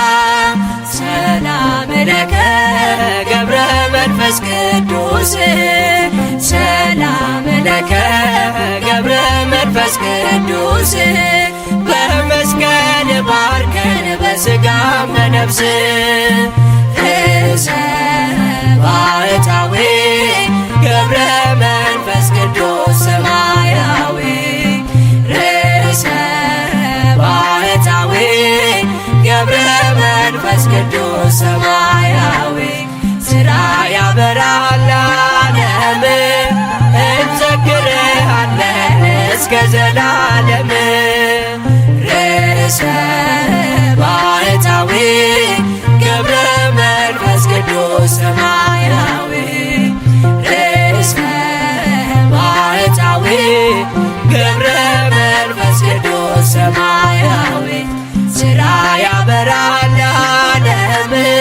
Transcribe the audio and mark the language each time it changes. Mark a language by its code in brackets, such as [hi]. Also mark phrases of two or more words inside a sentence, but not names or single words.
[gez] ሰላም ለከ ገብረ መንፈስ ቅዱስ ሰላም ለከ [am] ገብረ መንፈስ ቅዱስ በመስቀል ባርከን በሥጋም በነፍስ ርእሰ ባህታዊ ገብረ መንፈስ ቅዱስ ሰማያዊ ርእሰ ሰማያዊ ሥራ ያበራል ለዓለም እንዘክርሃለን እስከ ዘላለም ርዕሰ ባሕታዊ ገብረ መንፈስ ቅዱስ ሰማያዊ ርዕሰ ባሕታዊ ገብረ መንፈስ ቅዱስ ሰማያዊ ሥራ ያበራል ለዓለም